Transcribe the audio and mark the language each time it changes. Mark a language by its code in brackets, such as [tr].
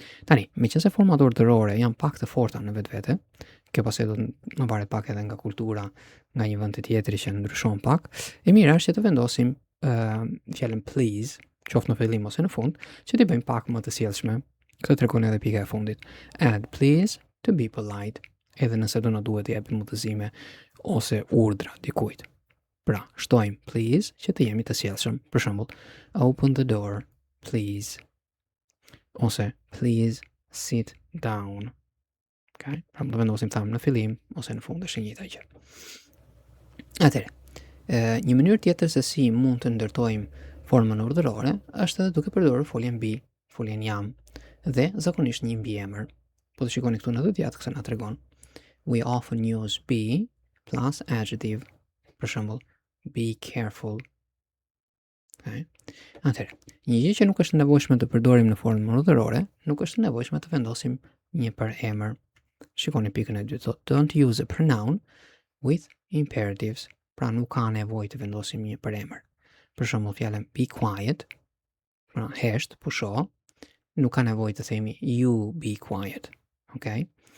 [sq] Tani, meqense format urdhërore janë pak të forta në vetvete, kjo pastaj do të varet pak edhe nga kultura, nga një vend tjetër që ndryshon pak, e mira është që të vendosim fjalën please, qoftë në fillim ose në fund, që t'i bëjmë pak më të sjellshme. Këtë tregon edhe pika e fundit. [en] Add please to be polite, [sq] edhe nëse do na duhet të japim udhëzime ose urdhra dikujt. Pra, shtojmë please që të jemi të sjellshëm. Për shembull, [en] open the door, please. [sq] Ose [en] please sit down. Okay? [sq] Pra, do vendosim thamë në fillim ose në fund, është e njëjta gjë. Atëherë, një mënyrë tjetër se si mund të ndërtojmë formën urdhërore është edhe duke përdorur foljen be, foljen jam dhe zakonisht një mbiemër. Po të shikoni këtu në të gjatë kësa na tregon. [en] We often use be plus adjective. [sq] Për shembull, [en] be careful. Okay. [sq] Atëherë, një gjë që nuk është nevojshme të përdorim në formën urdhërore, nuk është nevojshme të vendosim një përemër. Shikoni pikën e dytë, thotë [en] don't use a pronoun with imperatives. [sq] Pra nuk ka nevojë të vendosim një përemër. Për shembull, fjalën [en] be quiet, [sq] pra hesht, pusho, nuk ka nevojë të themi [en] you be quiet. [sq] Okay?